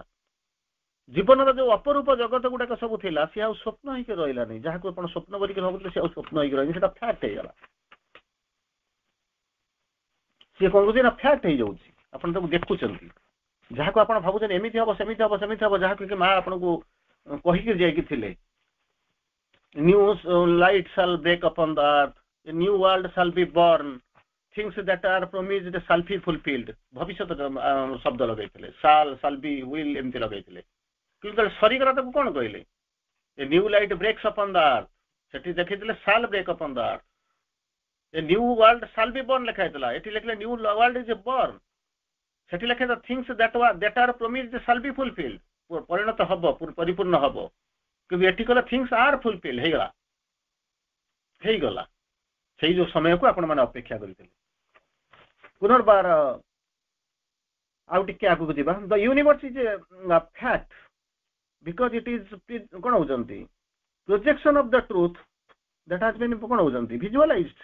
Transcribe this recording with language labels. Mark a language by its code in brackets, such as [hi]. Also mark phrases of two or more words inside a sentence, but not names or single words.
[or] ଜୀବନର ଯୋଉ ଅପରୂପ ଜଗତ ଗୁଡାକ ସବୁ ଥିଲା, ସେ ଆଉ ସ୍ୱପ୍ନ ହେଇକି ରହିଲାନି। ଯାହାକୁ ଆପଣ ସ୍ୱପ୍ନ କରିକି ଭାବୁଥିଲେ, ସେ ଆଉ ସ୍ୱପ୍ନ ହେଇକି ରହିନି, ସେଟା ଫ୍ୟାକ୍ଟ ହେଇଗଲା। ସିଏ କଣ କରୁଛି ନା ଫ୍ୟାକ୍ଟ ହେଇଯାଉଛି। ଆପଣ ତାକୁ ଦେଖୁଛନ୍ତି, ଯାହାକୁ ଆପଣ ଭାବୁଛନ୍ତି ଏମିତି ହବ ସେମିତି ହବ ସେମିତି ହବ, ଯାହାକୁ କି ମା ଆପଣଙ୍କୁ କହିକି ଯାଇକି ଥିଲେ, [en] new light shall break upon the earth, a new world shall be born, things that are promised shall be fulfilled, [or] ଭବିଷ୍ୟତ ଶବ୍ଦ ଲଗାଇଥିଲେ, [en] shall be, will [or] ଏମିତି ଲଗାଇଥିଲେ। କିନ୍ତୁ ସରିଗଲା ତାକୁ କଣ କହିଲେ? [en] a new light breaks upon the earth, [or] ସେଠି ଦେଖିଥିଲେ [en] shall break upon the earth, a new world shall be born [or] ଲେଖା ହେଇଥିଲା, ଏଠି ଲେଖିଲେ [en] new world is born, [or] ସେଠି ଲେଖା [en] things that are promised shall be fulfilled, [or] ପରିଣତ ହବ, ପରିପୂର୍ଣ୍ଣ ହବ, କିନ୍ତୁ ଏଠି କହିଲା [en] things are fulfilled, [or] ହେଇଗଲା। ସେଇ ଯୋଉ ସମୟକୁ ଆପଣ ମାନେ ଅପେକ୍ଷା କରିଥିଲେ। ପୁନର୍ବାର ଆଉ ଟିକେ ଆଗକୁ ଯିବା। [en] the universe is a fact because it is [or] କଣ ହଉଛନ୍ତି [en] projection of the truth that has been [or] କଣ ହଉଛନ୍ତି [en] ଭିଜୁଆଲାଇଜଡ।